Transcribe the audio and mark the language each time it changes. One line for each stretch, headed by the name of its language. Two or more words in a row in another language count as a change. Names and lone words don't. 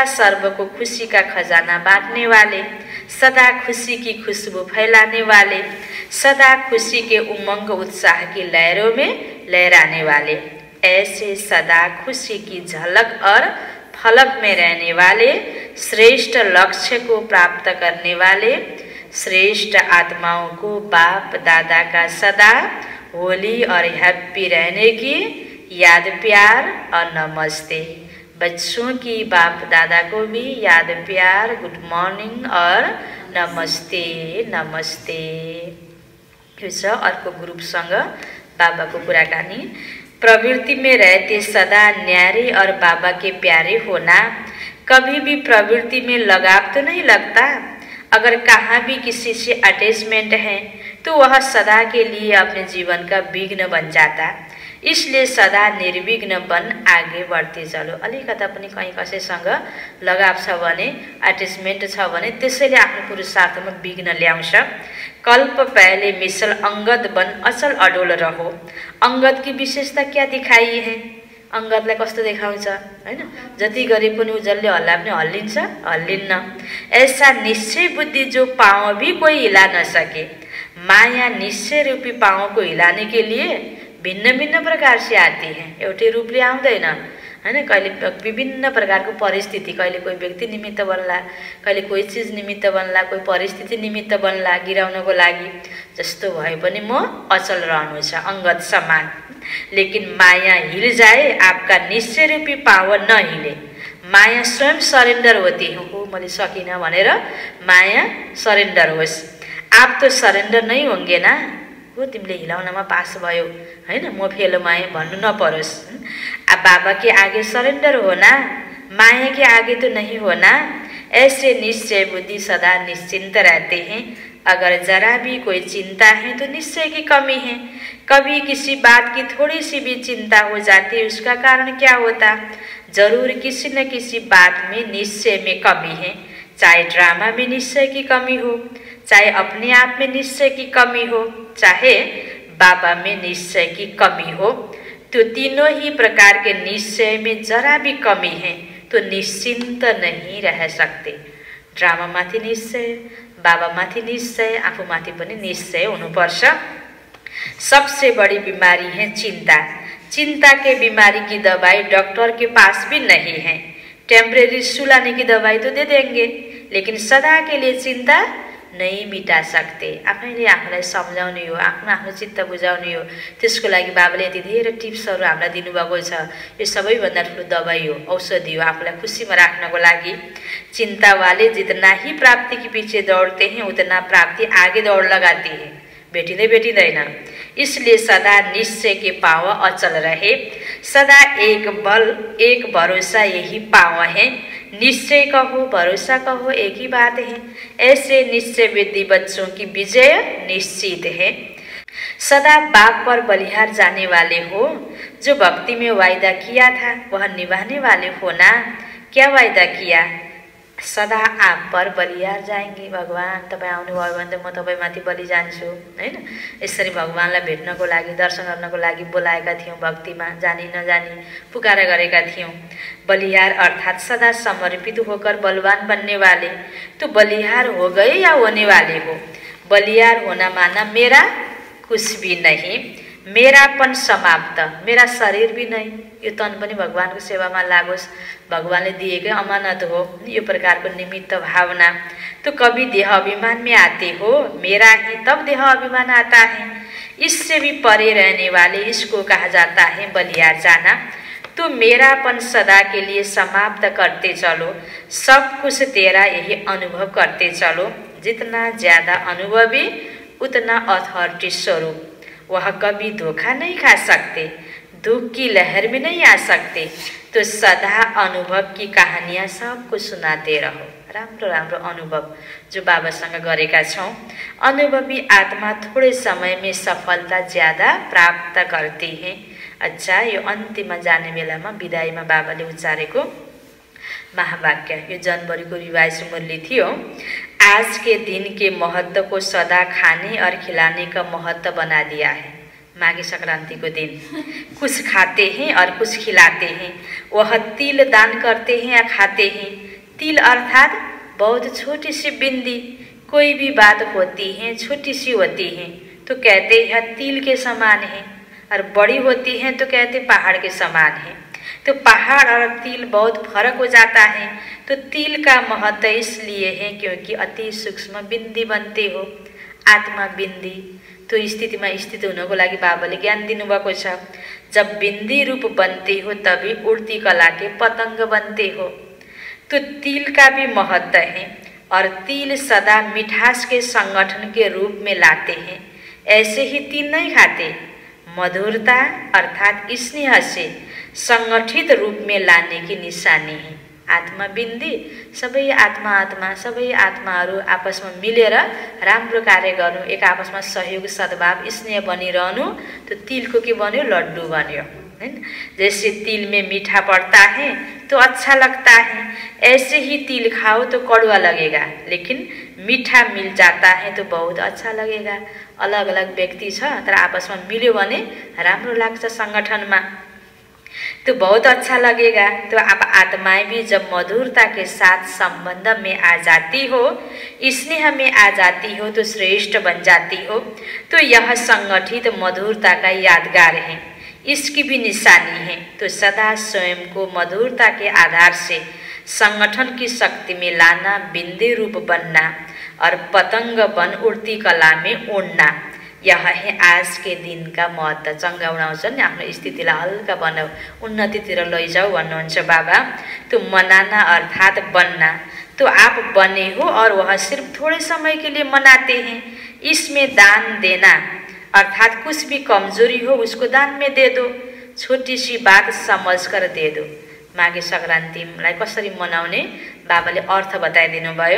Hindi: सर्व को खुशी का खजाना बांटने वाले, सदा खुशी की खुशबू फैलाने वाले, सदा खुशी के उमंग उत्साह की लहरों में लहराने वाले, ऐसे सदा खुशी की झलक और फलक में रहने वाले, श्रेष्ठ लक्ष्य को प्राप्त करने वाले, श्रेष्ठ आत्माओं को बाप दादा का सदा होली और हैप्पी रहने की याद प्यार और नमस्ते। बच्चों की बाप दादा को भी याद प्यार,
English: good morning
Hindi: और नमस्ते नमस्ते।
Nepali: यो छ अर्को ग्रुपसँग बाबाको कुराकानी।
Hindi: प्रवृत्ति में रहते सदा न्यारे और बाबा के प्यारे होना। कभी भी प्रवृत्ति में लगाव तो नहीं लगता। अगर कहाँ भी किसी से अटैचमेंट है तो वह सदा के लिए अपने जीवन का विघ्न बन जाता। इसलिए सदा निर्विघ्न बन आगे बढ़ते चलो।
Nepali: अलिकता पनि कहीँ कसैसँग लगाव छ भने, अट्याचमेन्ट छ भने त्यसैले आफ्नो पुरुषार्थमा विघ्न ल्याउँछ।
Hindi: कल्प पहले मिसल अंगद बन अचल अडोल रहो। अंगद की विशेषता क्या दिखाई है?
Nepali: अंगदलाई कस्तो देखाउँछ हैन? जति गरे पनि उजलले हल्ला पनि हल्लिन्छ, हल्लिन्न।
Hindi: ऐसा निश्चय बुद्धि जो पाँव भी कोई हिला न सके। माया निश्चय रूपी पाँव को हिलाने के लिए भिन्न भिन्न प्रकार से आती है।
Nepali: एउटै रूपले आउँदैन हैन। कहिले विभिन्न प्रकारको परिस्थिति, कहिले कोही व्यक्ति निमित्त बन्ला, कहिले कोही चीज निमित्त बन्ला, कोही परिस्थिति निमित्त बन्ला गिराउनको लागि। जस्तो भए पनि म अचल रहनु छ अंगद समान।
Hindi: लेकिन माया हिल जाए आपका निश्चय रूपी पाँव न हिले। माया स्वयं सरेन्डर होती है।
Nepali: हो मैले सकिन भनेर माया सरेन्डर होस्।
Hindi: आप तो सरेन्डर नहीं होंगे ना।
Nepali: हो तिमीले हिलाउनमा पास भयो हैन, म फेल माए भन्नु नपरोस्।
Hindi: अब बाबा के आगे सरेंडर होना, माया के आगे तो नहीं होना। ऐसे निश्चय बुद्धि सदा निश्चिंत रहते हैं। अगर जरा भी कोई चिंता है तो निश्चय की कमी है। कभी किसी बात की थोड़ी सी भी चिंता हो जाती है, उसका कारण क्या होता? जरूर किसी न किसी बात में निश्चय में कमी है। चाहे ड्रामा में निश्चय की कमी हो, चाहे अपने आप में निश्चय की कमी हो, चाहे बाबा में निश्चय की कमी हो। तो तीनों ही प्रकार के निश्चय में जरा भी कमी है तो निश्चिंत नहीं रह सकते।
Nepali: ड्रामा माथि निश्चय, बाबा माथि निश्चय, आफू माथि पनि निश्चय हुनुपर्छ।
Hindi: सबसे बड़ी बीमारी है चिंता। चिंता के बीमारी की दवाई डॉक्टर के पास भी नहीं है। टेम्परेरी सुलाने की दवाई तो दे देंगे, लेकिन सदा के लिए चिंता नहीं मिटा सकते।
Nepali: आफैले आफूलाई सम्झाउने हो, आफ्नो आफ्नो चित्त बुझाउने हो। त्यसको लागि बाबाले यति धेरै टिप्सहरू हामीलाई दिनुभएको छ। यो सबैभन्दा ठुलो दबाई हो, औषधि हो आफूलाई खुसीमा राख्नको लागि।
Hindi: चिंता वाले जितना ही प्राप्ति के पीछे दौड़ते हैं उतना प्राप्ति आगे दौड़ लगाती है, भेटिँदैन। इसलिए सदा निश्चय के पाँव अचल रहे। सदा एक बल एक भरोसा यही पाँव है। निश्चय कहो भरोसा कहो एक ही बात है। ऐसे निश्चय विधि बच्चों की विजय निश्चित है। सदा बाप पर बलिहार जाने वाले हो। जो भक्ति में वायदा किया था वह निभाने वाले हो ना। क्या वायदा किया? सदा आप पर बलिहार जाएंगे।
Nepali: भगवान तपाईँ आउनुभयो भने त म तपाईँमाथि बलि जान्छु हैन। यसरी भगवानलाई भेट्नको लागि, दर्शन गर्नको लागि बोलाएका थियौँ। भक्तिमा जानी नजानी पुकारा गरेका थियौँ।
Hindi: बलिहार अर्थात सदा समर्पित होकर बलवान बनने वाले। तो बलिहार हो गए या होने वाले हो? बलिहार होना माना मेरा कुछ भी नहीं, मेरापन समाप्त, मेरा शरीर भी नहीं।
Nepali: यो तन पनि भगवानको सेवामा लागोस्, भगवानले दिएकै अमानत हो। यो प्रकारको निमित्त भावना।
Hindi: तो कभी देह अभिमान में आते हो, मेरा ही तब देह अभिमान आता है। इससे भी परे रहने वाले इसको कहा जाता है बलियार जाना। तो मेरापन सदा के लिए समाप्त करते चलो, सब कुछ तेरा यही अनुभव करते चलो। जितना ज्यादा अनुभवी उतना अथॉरिटी स्वरूप। वह कभी धोखा नहीं खा सकते, दुख की लहर में नहीं आ सकते। तो सदा अनुभव की कहानियाँ सबको सुनाते रहो।
Nepali: राम्रो राम्रो अनुभव जो बाबासँग गरेका छौं।
Hindi: अनुभवी आत्मा थोड़े समय में सफलता ज्यादा प्राप्त करती है। अच्छा,
Nepali: यो अन्तिममा जाने बेलामा विदाईमा बाबाले उच्चारेको महावाक्य, यो जनवरीको रिवाइज मुरली थियो।
Hindi: आज के दिन के महत्व को सदा खाने और खिलाने का महत्व बना दिया है। माघे संक्रांति को दिन कुछ खाते हैं और कुछ खिलाते हैं। वह तिल दान करते हैं या खाते हैं। तिल अर्थात बहुत छोटी सी बिंदी। कोई भी बात होती है छोटी सी होती है तो कहते हैं तिल के समान है, और बड़ी होती है तो कहते पहाड़ के समान है। तो पहाड़ और तिल बहुत फर्क हो जाता है। तो तिल का महत्व इसलिए है क्योंकि अति सूक्ष्म बिंदी बनते हो, आत्मा बिंदी।
Nepali: तो स्थितिमा स्थित हुनको लागि बाबाले ज्ञान दिनुभएको छ।
Hindi: जब बिंदी रूप बनते हो तभी उड़ती कला के पतंग बनते हो। तो तिल का भी महत्व है, और तिल सदा मिठास के संगठन के रूप में लाते हैं। ऐसे ही तिल नहीं खाते, मधुरता अर्थात स्नेह से संगठित रूप में लाने की निशानी है।
Nepali: आत्मा बिन्दी सबै आत्मा आत्मा सबै आत्माहरू आपसमा मिलेर राम्रो कार्य गर्नु, एक आपसमा सहयोग सद्भाव स्नेह बनिरहनु। तो तिल को के बन्यो, लड्डू बन्यो, हैन।
Hindi: जैसे तिल में मीठा पड़ता है तो अच्छा लगता है, ऐसे ही तिल खाओ तो कड़वा लगेगा, लेकिन मीठा मिल जाता है तो बहुत अच्छा लगेगा।
Nepali: अलग अलग व्यक्ति छ तर आपसमा मिल्यो भने राम्रो लाग्छ संगठनमा,
Hindi: तो बहुत अच्छा लगेगा। तो आप आत्माएं भी जब मधुरता के साथ संबंध में आ जाती हो, स्नेह में आ जाती हो तो श्रेष्ठ बन जाती हो। तो यह संगठित मधुरता का यादगार है, इसकी भी निशानी है। तो सदा स्वयं को मधुरता के आधार से संगठन की शक्ति में लाना, बिंदी रूप बनना और पतंग बन उड़ती कला में उड़ना, यह है आज के दिन का महत्व।
Nepali: चङ्गा उडाउँछन् नि, आफ्नो स्थितिलाई हल्का बनाऊ, उन्नतितिर लैजाऊ भन्नुहुन्छ बाबा।
Hindi: तो मनाना अर्थात बनना। तो आप बने हो और वह सिर्फ थोड़े समय के लिए मनाते हैं। इसमें दान देना अर्थात कुछ भी कमजोरी हो उसको दान में दे दो, छोटी सी बात समझ कर दे दो।
Nepali: माघे संक्रान्तिलाई कसरी मनाउने बाबाले अर्थ बताइदिनु भयो।